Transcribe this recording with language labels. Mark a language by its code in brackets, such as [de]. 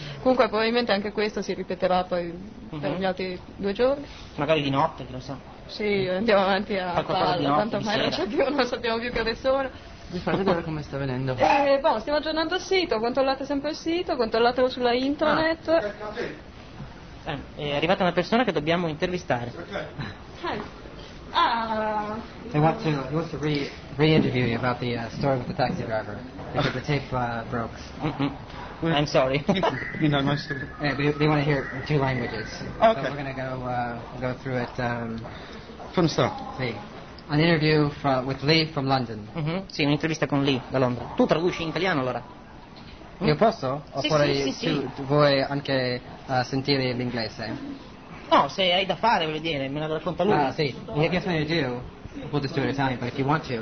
[it] Comunque probabilmente anche questo si ripeterà poi per gli altri due giorni. Magari di notte, che lo so. Sì, andiamo avanti a farlo, tanto ormai non sappiamo più che ore sono. Vi fate vedere come sta venendo. Stiamo aggiornando il sito, controllate sempre il sito, controllatelo sulla internet. È arrivata una persona che dobbiamo intervistare. Okay. [en] I want to re-interview you about the story with the taxi driver. Because the tape broke. Mm-hmm. I'm sorry. You know, most of it. Yeah, we want to hear it in two languages. Okay. So we're going to go through it. From the start. Sì. An interview with Lee from London. [it] Mm-hmm. Sì, un'intervista con Lee da Londra. Tu traduci in italiano allora. Io posso? O sì, vorrei sì. Vuoi anche sentire l'inglese? No, se hai da fare, voglio dire, me la racconta lui. Ah, sì. [en] I guess what you do, I'll put this to an Italian, but if you want to...